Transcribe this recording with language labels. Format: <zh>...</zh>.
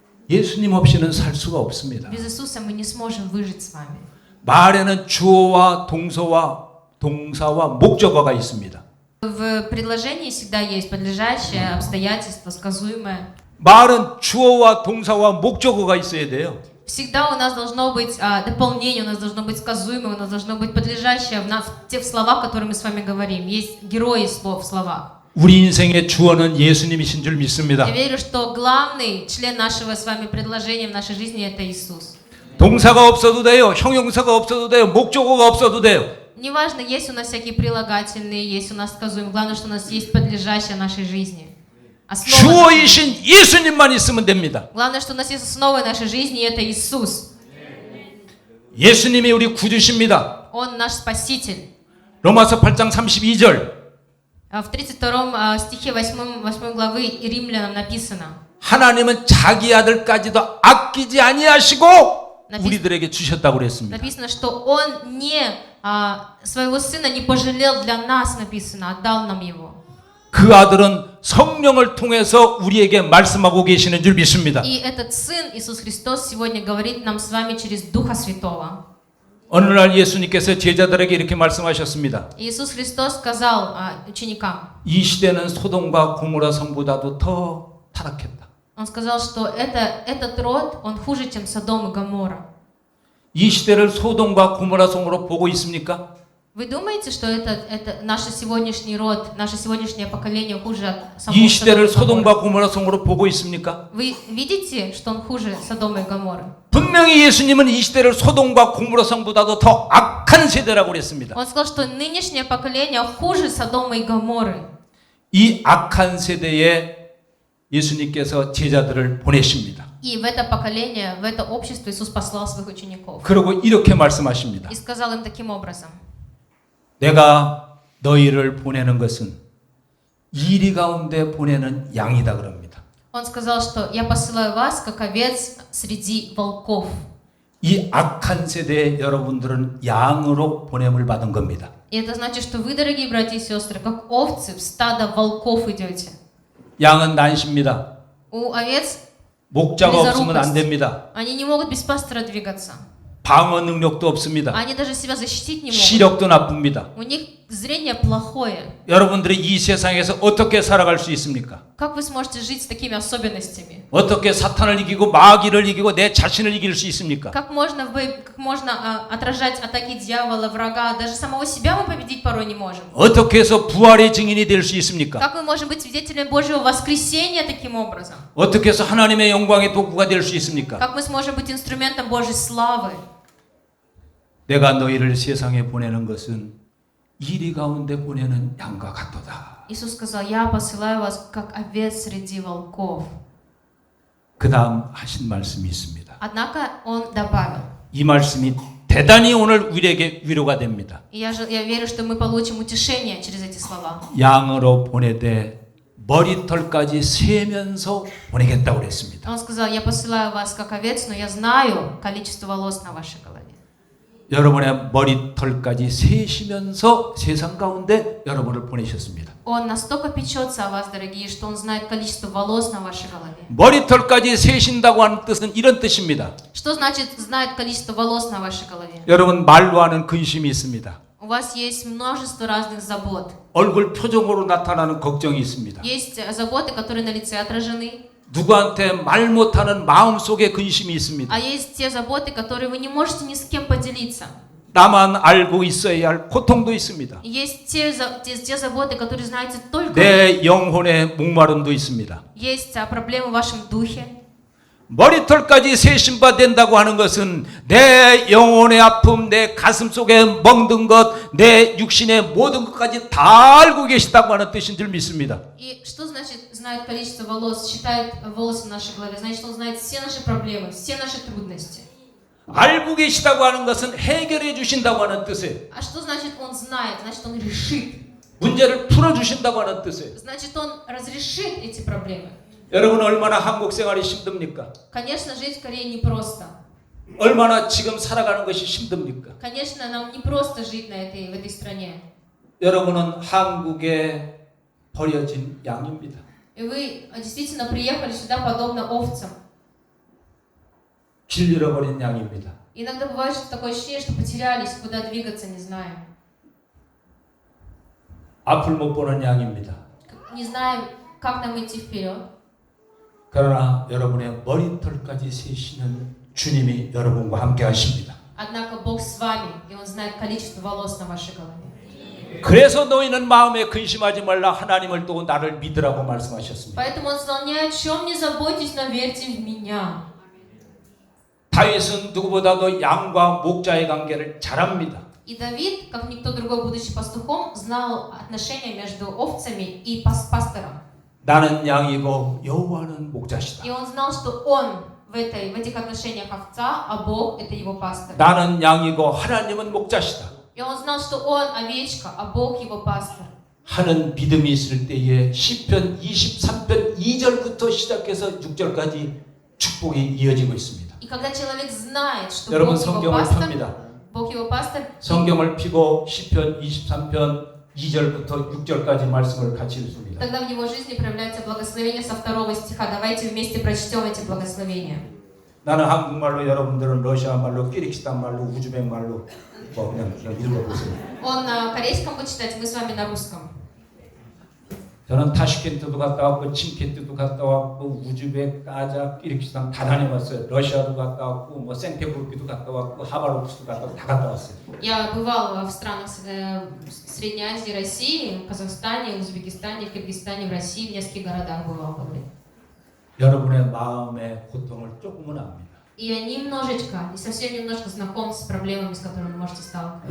<ko>예수님 없이는 살 수가 없습니다.</ko> <ru>Без Иисуса мы не сможем выжить с вами.</ru> <ko>말에는 주어와 동사와 목적어가 있습니다.</ko> <ru>В предложении всегда есть подлежащее, обстоятельство, сказуемое.</ru> <ko>말은 주어와 동사와 목적어가 있어야 돼요.</ko> <ru>Всегда у нас должно быть дополнение, у нас должно быть сказуемое, у нас должно быть подлежащее в тех словах, которые мы с вами говорим. Есть герои слов в словах.</ru> <ko>우리 인생의 주어는 예수님이신 줄 믿습니다.</ko> <ru>Я верю, что главный член нашего с вами предложения в нашей жизни – это Иисус.</ru> <ko>동사가 없어도 돼요. 형용사가 없어도 돼요. 목적어가 없어도 돼요.</ko> <ru>Неважно, есть у нас всякие прилагательные, есть у нас сказуемые. Главное, что у нас есть подлежащее нашей жизни. Основа нашей жизни.</ru> <ko>주어이신 예수님만 있으면 됩니다.</ko> <ru>Главное, что у нас есть основа нашей жизни, и это Иисус.</ru> <ko>예수님이 우리 구주십니다.</ko> <ru>Он наш Спаситель.</ru> <ko>로마서 8장 32절.</ko> <ru>В 32 стихе 8 главы Римлянам написано.</ru> <ko>하나님은 자기 아들까지도 아끼지 아니하시고 우리들에게 주셨다고 그랬습니다.</ko> <ru>Написано, что Он своего Сына не пожалел для нас, написано, отдал нам Его.</ru> <ko>그 아들은 성령을 통해서 우리에게 말씀하고 계시는 줄 믿습니다.</ko> <ru>И этот Сын, Иисус Христос, сегодня говорит нам с вами через Духа Святого.</ru> <ko>어느 날 예수님께서 제자들에게 이렇게 말씀하셨습니다.</ko> <ru>Иисус Христос сказал ученикам,</ru> <ko>이 시대는 소돔과 고모라 성보다도 더 타락했다.</ko> <ru>Он сказал, что этот род, он хуже, чем Содом и Гоморра.</ru> <ko>이 시대를 소돔과 고모라 성으로 보고 있습니까?</ko> <ru>Вы думаете, что это наш сегодняшний род, наше сегодняшнее поколение хуже от</ru> <ko>이 시대를</ko> <ru>Содома и Гоморры?</ru> <ko>소돔과 고모라 성으로 보고 있습니까?</ko> <ru>Вы видите, что он хуже Содома и Гоморры?</ru> <ko>분명히 예수님은 이 시대를 소돔과 고모라 성보다도 더 악한 세대라고 그랬습니다.</ko> <ru>Он сказал, что нынешнее поколение хуже Содома и Гоморры.</ru> <ko>이 악한 세대에 예수님께서 제자들을 보내십니다.</ko> <ru>И в это поколение, в это общество Иисус послал своих учеников.</ru> <ko>그리고 이렇게 말씀하십니다.</ko> <ru>И сказал им таким образом.</ru> <ko>내가 너희를 보내는 것은 이리 가운데 보내는 양이다 그럽니다.</ko> <ru>Он сказал, что я посылаю вас, как овец среди волков.</ru> <ko>이 악한 세대에 여러분들은 양으로 보냄을 받은 겁니다.</ko> <ru>И это значит, что вы, дорогие братья и сестры, как овцы в стадо волков идете.</ru> <ko>양은 난십니다.</ko> <ru>У овец</ru> <ko>목자가 없으면 안 됩니다.</ko> <ru>они не могут без пастора двигаться.</ru> <ko>방어 능력도 없습니다.</ko> <ru>Они даже себя защитить не могут.</ru> <ko>시력도 나쁩니다.</ko> <ru>У них зрение плохое.</ru> <ko>여러분들이 이 세상에서 어떻게 살아갈 수 있습니까?</ko> <ru>Как вы сможете жить с такими особенностями?</ru> <ko>어떻게 사탄을 이기고 마귀를 이기고 내 자신을 и길 수 있습니까?</ko> <ru>Как можно отражать атаки дьявола, врага? Даже самого себя мы победить порой не можем.</ru> <ko>어떻게 해서 부활의 증인이 될 수 있습니까?</ko> <ru>Как мы можем быть свидетелями Божьего воскресения таким образом?</ru> <ko>어떻게 해서 하나님의 영광의 도구가 될 수 있습니까?</ko> <ru>Как мы сможем быть инструментом Божьей славы?</ru> <ko>내가 너희를 세상에 보내는 것은 이리 가운데 보내는 양과 같도다.</ko> <ru>Иисус сказал, я посылаю вас, как овец среди волков.</ru> <ko>그 다음 하신 말씀이 있습니다.</ko> <ru>Однако Он добавил,</ru> <ko>이 말씀이 대단히 오늘 우리에게 위로가 됩니다.</ko> <ru>и я верю, что мы получим утешение через эти слова.</ru> <ko>양으로 보내되 머리털까지 세면서 보내겠다고 그랬습니다.</ko> <ru>Он сказал, я посылаю вас, как овец, но я знаю количество волос на вашей голове.</ru> <ko>여러분의 머리털까지 세시면서 세상 가운데 여러분을 보내셨습니다.</ko> <ru>Он настолько печется о вас, дорогие, что Он знает количество волос на вашей голове.</ru> <ko>머리털까지 세신다고 하는 뜻은 이런 뜻입니다.</ko> <ru>Что значит знает количество волос на вашей голове?</ru> <ko>여러분 말로 하는 근심이 있습니다.</ko> <ru>У вас есть множество разных забот.</ru> <ko>얼굴 표정으로 나타나는 걱정이 있습니다.</ko> <ru>Есть заботы, которые на лице отражены,</ru> <ko>누구한테 말 못하는 마음속에 근심이 있습니다.</ko> <ru>а есть те заботы, которые вы не можете ни с кем поделиться.</ru> <ko>나만 알고 있어야 할 고통도 있습니다.</ko> <ru>Есть те заботы, которые знаете только вы.</ru> <ko>내 영혼의 목마름도 있습니다.</ko> <ru>Есть проблемы в вашем духе.</ru> <ko>머리털까지 세신바 된다고 하는 것은 내 영혼의 아픔, 내 가슴 속에 멍든 것, 내 육신의 모든 것까지 다 알고 계시다고 하는 뜻인 줄 믿습니다.</ko> <ru>И что значит знает количество волос, считает волосы в нашей голове? Значит, Он знает все наши проблемы, все наши трудности.</ru> <ko>알고 계시다고 하는 것은 해결해 주신다고 하는 뜻이에요.</ko> <ru>А что значит Он знает? Значит, Он решит.</ru> <ko>문제를 풀어 주신다고 하는 뜻이에요.</ko> <ru>Значит, Он разрешит эти проблемы.</ru> <ko>여러분 얼마나 한국 생활이 힘듭니까?</ko> <ru>Конечно, жить в Корее непросто.</ru> <ko>얼마나 지금 살아가는 것이 힘듭니까?</ko> <ru>Конечно, нам не просто жить в этой стране.</ru> <ko>여러분은 한국에 버려진 양입니다.</ko> <ru>И вы действительно приехали сюда подобно овцам.</ru> <ko>길 잃어버린 양입니다.</ko> <ru>Иногда бывает что такое ощущение, что потерялись, куда двигаться не знаем.</ru> <ko>앞을 못 보는 양입니다.</ko> <ru>Не знаем, как нам идти вперед.</ru> <ko>그러나 여러분의 머리털까지 세시는 주님이 여러분과 함께 하십니다.</ko> <ru>Однако Бог с вами, и Он знает количество волос на вашей голове.</ru> <ko>그래서 너희는 마음에 근심하지 말라 하나님을 또 나를 믿으라고 말씀하셨습니다.</ko> <ru>Поэтому Он сказал, ни о чем не заботьтесь, но верьте в Меня.</ru> <ko>다윗은 누구보다도 양과 목자의 관계를 잘 압니다.</ko> <ru>И Давид, как никто другой, будучи пастухом, знал отношения между овцами и пастором.</ru> <ko>나는 양이고 여호와는 목자시다.</ko> <ru>И он знал, что он в этих отношениях овца, а Бог это его пастор.</ru> <ko>나는 양이고 하나님은 목자시다.</ko> <ru>И он знал, что он овечка, а Бог его пастор.</ru> <ko>하는 믿음이 있을 때에 시편 23편 2절부터 시작해서 6절까지 축복이 이어지고 있습니다.</ko> <ru>И когда человек знает, что</ru> <ko>여러분</ko> <ru>Бог его</ru> <ko>성경을</ko> <ru>пастор,</ru> <ko>펴니다.</ko> <ru>Бог его пастор,</ru> <ko>성경을 펴고 시편 23편 2절부터 6절까지 말씀을 같이 읽습니다.</ko> <ru>Тогда в его жизни проявляется благословение со 2 стиха. Давайте вместе прочтем эти благословения.</ru> <ko>나는 한국말로, 여러분들은 러시아 말로, 키르기스탄 말로, 우즈벡 말로 그냥 읽어보세요. Он на корейском будет читать, мы с вами на русском. 저는 타슈켄트도 갔다 왔고, 침켄트도 갔다 왔고, 우즈벡, 까자, 키르기스탄 다 다녀왔어요. 러시아도 갔다 왔고, 뭐 생테부르크도 갔다 왔고, 하바롭스도 갔다 왔고, 다 갔다 왔어요.</ko> <ru>Я бывал в странах Средней Азии, России, в Казахстане, Узбекистане, в Киргизстане, в России, в нескольких городах бывал, говорит.</ru> <ko>여러분의 마음의 고통을 조금은 압니다.</ko> <ru>И я немножечко, и совсем немножко знаком с проблемами, с которыми вы можете сталкиваться.</ru>